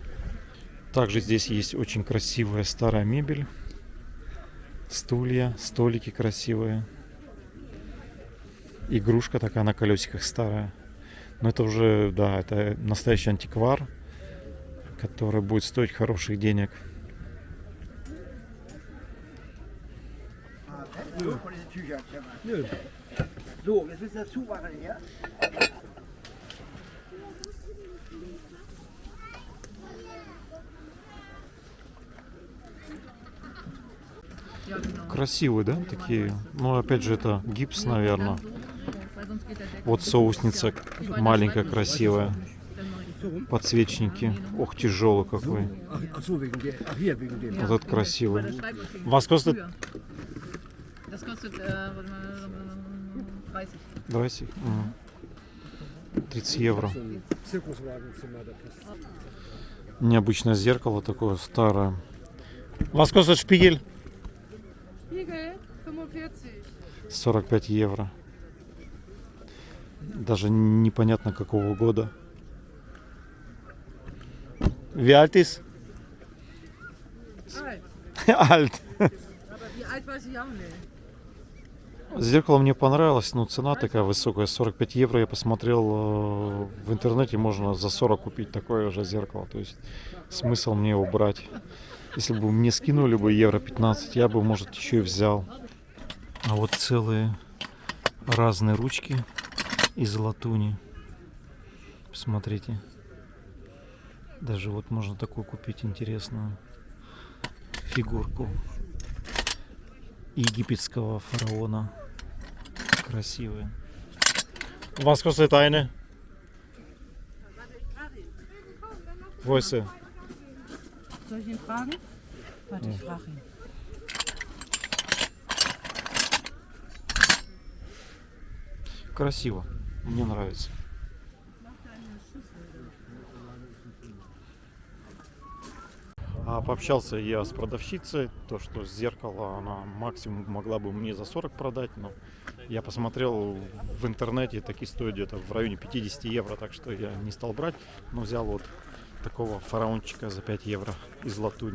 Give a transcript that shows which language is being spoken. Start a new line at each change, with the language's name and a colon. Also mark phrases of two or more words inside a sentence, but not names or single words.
Russian: Также здесь есть очень красивая старая мебель. Стулья, столики красивые. Игрушка такая на колесиках старая. Но это уже, да, это настоящий антиквар, который будет стоить хороших денег.
German: So, jetzt ist das zumachen hier.
Russian: Красивые, да, такие? Ну, опять же, это гипс, наверное. Вот соусница маленькая, красивая. Подсвечники. Ох, тяжелый какой.
German: Ach so, hier wegen dem.
Russian: Вот этот красивый.
German: Was kostet? Das kostet warte mal, 30.
Russian: 30? 30 евро.
German: Zirkuswagenzimmer, da passt.
Russian: Необычное зеркало такое старое.
German: Was kostet Spiegel? Spiegel 45.
Russian: 45 евро. Даже непонятно какого года.
German: Wie alt ist? Alt. Alt. Aber wie alt weiß ich auch nicht.
Russian: Зеркало мне понравилось, но цена такая высокая. 45 евро я посмотрел в интернете, можно за 40 купить такое же зеркало. То есть смысл мне его брать. Если бы мне скинули бы евро 15, я бы, может, еще и взял. А вот целые разные ручки из латуни. Посмотрите. Даже вот можно такую купить интересную фигурку египетского фараона. Красивые.
German: Was kostet eine? Wo ist sie? Soll ich ihn fragen? Warte, ich frage ihn.
Russian: Красиво. Мне нравится. Пообщался я с продавщицей, то что зеркало она максимум могла бы мне за 40 продать, но я посмотрел в интернете, такие стоят где-то в районе 50 евро, так что я не стал брать, но взял вот такого фараончика за 5 евро из латуни.